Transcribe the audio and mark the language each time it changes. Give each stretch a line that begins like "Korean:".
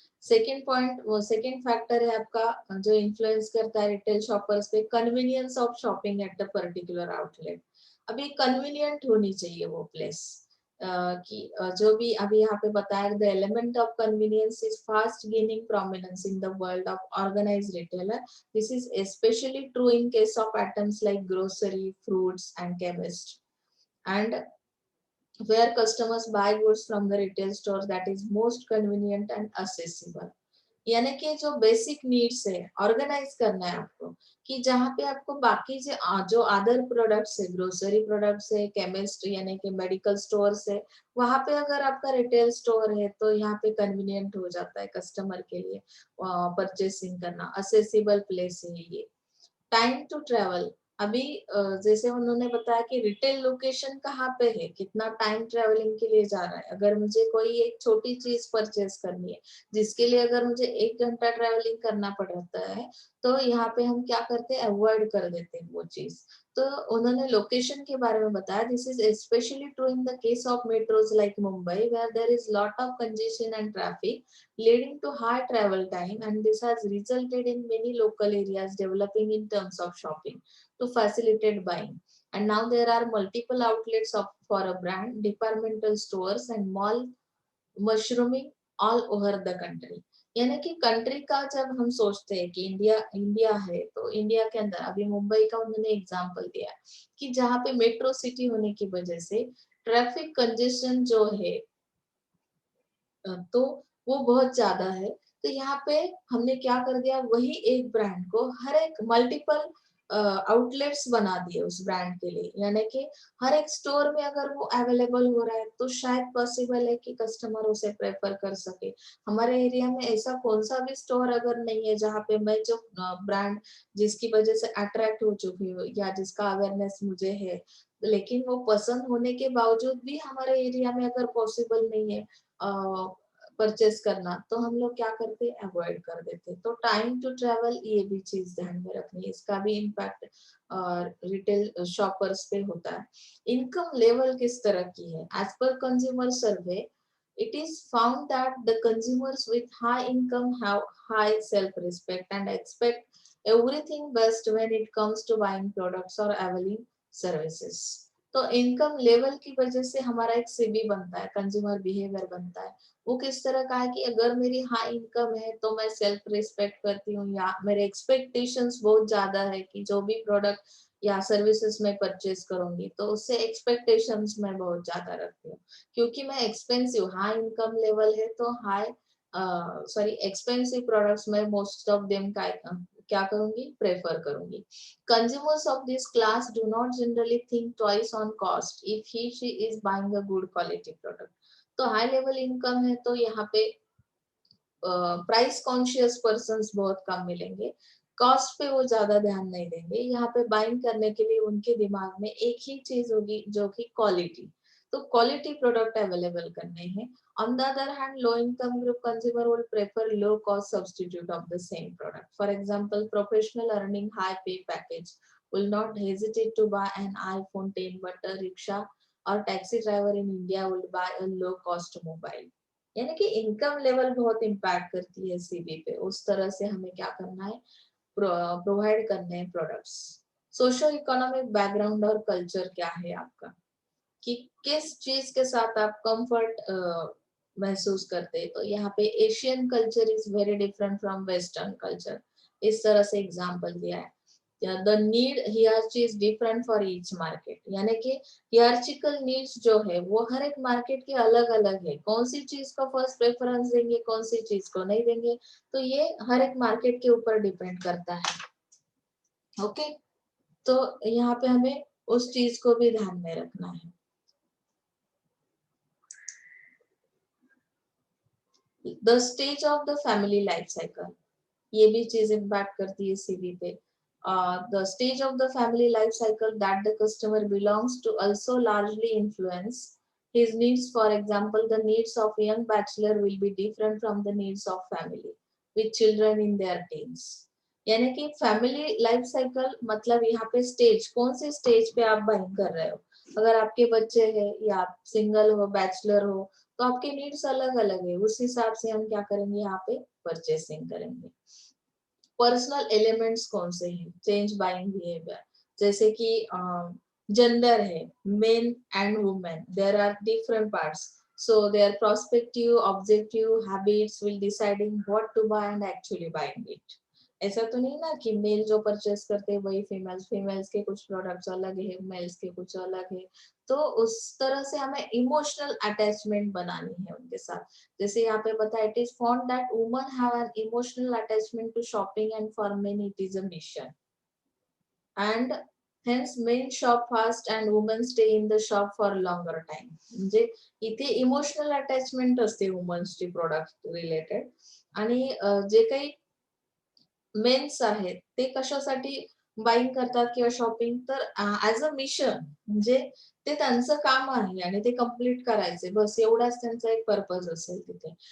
Hindi: Second point, वो second factor है आपका जो इन्फ्लुएंस करता है रिटेल शॉपर्स पे,
English: Convenience of shopping at the particular outlet.
Hindi: अभी कन्वीनियंट होनी चाहिए वो प्लेस, कि जो भी अभी यहाँ पे बताया,
English: The element of convenience is fast gaining prominence in the world of organised retailer. This is especially true in case of items like grocery, fruits and chemist, and where customers buy goods from the retail stores that is most convenient and accessible।
Hindi: यानी कि जो basic needs है organise करना है आपको, कि जहाँ पे आपको बाकी जो अदर प्रोडक्ट्स है, ग्रोसरी प्रोडक्ट्स है, केमिस्ट यानी कि मेडिकल स्टोर्स है, वहां पे अगर आपका रिटेल स्टोर है तो यहाँ पे कन्वीनियंट हो जाता है कस्टमर के लिए परचेसिंग करना, असेसिबल प्लेस है ये। टाइम टू ट्रेवल, अभी जैसे उन्होंने बताया कि रिटेल लोकेशन कहाँ पे है, कितना टाइम ट्रेवलिंग के लिए जा रहा है। अगर मुझे कोई एक छोटी चीज परचेस करनी है जिसके लिए अगर मुझे 1 घंटा ट्रेवलिंग करना पड़ रहा है, तो यहाँ पे हम क्या करते हैं, अवॉइड कर देते हैं वो चीज। तो उन्होंने लोकेशन के बारे में बताया,
English: This is specially true in the case of metros like Mumbai, where there is lot of congestion and traffic leading to high travel time, and this has resulted in many local areas developing in terms of shopping to facilitate buying. And now there are multiple outlets for a brand, departmental stores and mall mushrooming all over the country।
Hindi: यानी कि country का जब हम सोचते हैं कि India India है, तो इंडिया के अंदर अभी मुंबई का उन्होंने एग्जांपल दिया कि जहाँ पे मेट्रो सिटी होने की वजह से ट्रैफिक कंजेशन जो है तो वो बहुत ज्यादा है। तो यहाँ पे हमने क्या कर दिया, वही एक ब्रांड को हर एक मल्टीपल आउटलेट्स बना दिए उस ब्रांड के लिए, यानी कि हर एक स्टोर में अगर वो अवेलेबल हो रहा है तो शायद पॉसिबल है कि कस्टमर उसे प्रेफर कर सके। हमारे एरिया में ऐसा कौन सा भी स्टोर अगर नहीं है जहाँ पे मैं जो ब्रांड जिसकी वजह से अट्रैक्ट हो चुकी हूँ या जिसका अवेयरनेस मुझे है, लेकिन वो पसंद होने के बावजूद भी हमारे एरिया में अगर पॉसिबल नहीं है परचेस करना, तो हम लोग क्या करते, अवॉइड कर देते। तो टाइम टू ट्रेवल ये भी चीज ध्यान में रखनी है, इसका भी इम्पैक्ट रिटेल शॉपर्स पे होता है। इनकम लेवल किस तरह की है,
English: As per consumer survey it is found that the consumers with high income have high self respect and expect everything best when it comes to buying products or availing services।
Hindi: तो income level की वजह से हमारा एक CB बनता है, consumer behaviour बनता है। वो किस तरह का है कि अगर मेरी हाई इनकम है तो मैं सेल्फ रिस्पेक्ट करती हूँ, या मेरे एक्सपेक्टेशंस बहुत ज्यादा है कि जो भी प्रोडक्ट या सर्विसेज में परचेज करूंगी तो उससे एक्सपेक्टेशंस मैं बहुत ज्यादा रखती हूँ, क्योंकि मैं एक्सपेंसिव हाई इनकम लेवल है तो हाई सॉरी एक्सपेंसिव प्रोडक्ट्स में मोस्ट ऑफ देम का क्या करूंगी, प्रेफर करूंगी।
English: Consumers of this class do not generally think twice on cost if she is buying a good quality product।
Hindi: तो high level income है तो यहाँ पे प्राइस कॉन्शियस पर्सन्स बहुत कम मिलेंगे, कॉस्ट पे वो ज्यादा ध्यान नहीं देंगे। यहाँ पे बाइंग करने के लिए उनके दिमाग में एक ही चीज होगी जो कि क्वालिटी, तो क्वालिटी प्रोडक्ट अवेलेबल करने हैं।
English: On the other hand, low income group consumer will prefer low cost substitute of the same product. For example, professional earning high pay package will not hesitate to buy an iPhone 10, but a rickshaw or taxi driver in India would buy a low cost mobile।
Hindi: यानी कि income level बहुत impact करती है CV पे, उस तरह से हमें क्या करना है, प्रोवाइड करने हैं प्रोडक्ट्स। सोशो इकोनॉमिक बैकग्राउंड और कल्चर क्या है आपका, कि किस चीज के साथ आप कंफर्ट महसूस करते हैं। तो यहाँ पे
English: Asian culture is very different from western culture,
Hindi: इस तरह से एग्जांपल दिया है।
English: the need hierarchy is different for each market,
Hindi: यानी कि हियरचिकल नीड्स जो है वो हर एक मार्केट के अलग अलग है, कौन सी चीज को फर्स्ट प्रेफरेंस देंगे, कौन सी चीज को नहीं देंगे, तो ये हर एक मार्केट के ऊपर डिपेंड करता है। ओके, तो यहाँ पे हमें उस चीज को भी ध्यान में रखना है।
English: the stage of the family life cycle,
Hindi: ये भी चीज इम्पैक्ट करती है सीवी पे।
English: The stage of the family life cycle that the customer belongs to also largely influence his needs. For example, the needs of a young bachelor will be different from the needs of family with children in their teens.
Hindi: यानी कि family life cycle मतलब यहाँ पे stage, कौन से stage पे आप buying कर रहे हो. अगर आपके बच्चे हैं या आप सिंगल हो, बैचलर हो, तो आपके नीड्स अलग अलग है. उस हिसाब से हम क्या करेंगे, यहाँ पे परचेसिंग करेंगे. पर्सनल एलिमेंट्स कौन से हैं, चेंज बाइंग बिहेवियर, जैसे कि जेंडर है,
English: Men and women, there are different parts. So their prospective, objective, habits will deciding what to buy and actually buying it.
Hindi: ऐसा तो नहीं ना कि मेल जो परचेस करते हैं वही फीमेल्स, फीमेल्स के कुछ प्रोडक्ट्स अलग है, मेल्स के कुछ अलग है. तो उस तरह से हमें इमोशनल अटैचमेंट बनानी है उनके साथ. जैसे यहाँ पे बताया,
English: It is found that woman have an emotional attachment to shopping and for many it is a mission. And hence men shop fast and women stay in the shop for longer time.
Marathi: म्हणजे इथे emotional attachment असते वुमन्सची product related. आणि जे काही men's आहेत ते कशासाठी buying करतात किंवा शॉपिंग, तर ऍज अ मिशन, म्हणजे ते त्यांचं काम आहे आणि ते कम्प्लीट करायचे, बस एवढाच त्यांचा एक पर्पज असेल तिथे.